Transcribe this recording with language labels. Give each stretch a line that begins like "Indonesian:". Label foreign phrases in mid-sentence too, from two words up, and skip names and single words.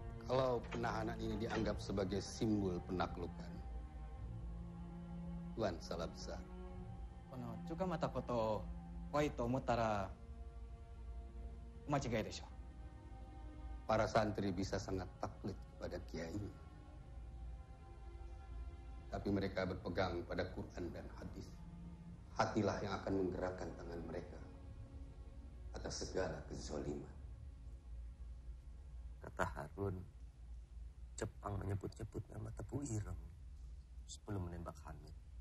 Indonesian: Kalau penahanan ini dianggap sebagai simbol penaklukan, Tuan salah besar.
Japanese: この中間ことを怖いと思ったら間違いでしょう。
Indonesian: Para santri bisa sangat taklid kepada kiai, tapi mereka berpegang pada Quran dan hadis. Hatilah yang akan menggerakkan tangan mereka atas segala kezaliman. Kata Harun, Jepang menyebut-nyebut nama Tebu Ireng sebelum menembak Hamid.